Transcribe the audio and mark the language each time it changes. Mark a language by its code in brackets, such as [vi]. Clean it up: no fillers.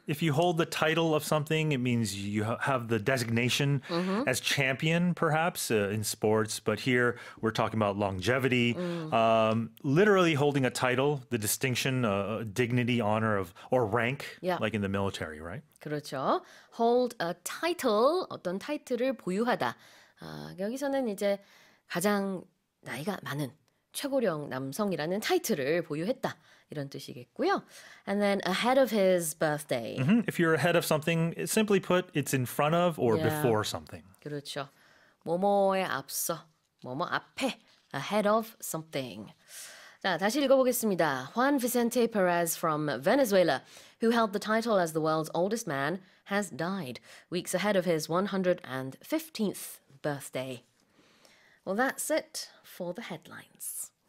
[en] If you hold the title of something, it means you have the designation as champion, perhaps, in sports. But here we're talking about longevity, literally holding a title, the distinction, dignity, honor or rank, Yeah. like in the military, right? [ko] 그렇죠. [en] Hold a title, [ko] 어떤 타이틀을 보유하다. 여기서는 이제 가장 나이가 많은 최고령 남성이라는 타이틀을 보유했다. 이런 뜻이겠고요. [en] And then ahead of his birthday. If you're ahead of something, simply put, it's in front of or Yeah. before something. [ko] 그렇죠. 뭐뭐에 앞서, 뭐뭐 앞에, [en] ahead of something. [ko] 자, 다시 읽어보겠습니다. [en] Juan Vicente Perez from Venezuela, who held the title as the world's oldest man, has died weeks ahead of his 115th birthday. Well, that's it for the headlines.